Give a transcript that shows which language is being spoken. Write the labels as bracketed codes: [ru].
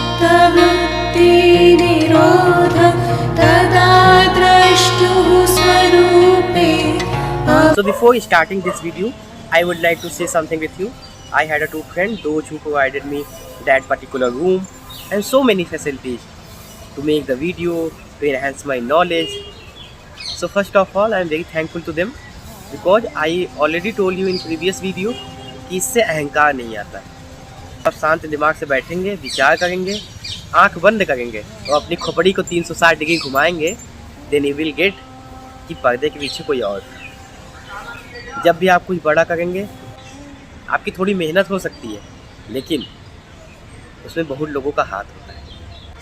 [sa] योगश्चित्तवृत्ति निरोधः तदा द्रष्टुः स्वरूपे। [en] So before starting this video, I would like to say something with you. I had a 2 friends, those who provided me that particular room and so many facilities to make the video, to enhance my knowledge. So first of all, I am very thankful to them because I already told you in previous video [hi] कि इससे अहंकार नहीं आता। आप शांत दिमाग से बैठेंगे, विचार करेंगे, आंख बंद करेंगे और अपनी खोपड़ी को 360 डिग्री घुमाएंगे, [en] then you will get [hi] कि पर्दे के पीछे कोई और। जब भी आप कुछ बड़ा करेंगे, आपकी थोड़ी मेहनत हो सकती है, लेकिन उसमें बहुत लोगों का हाथ होता है।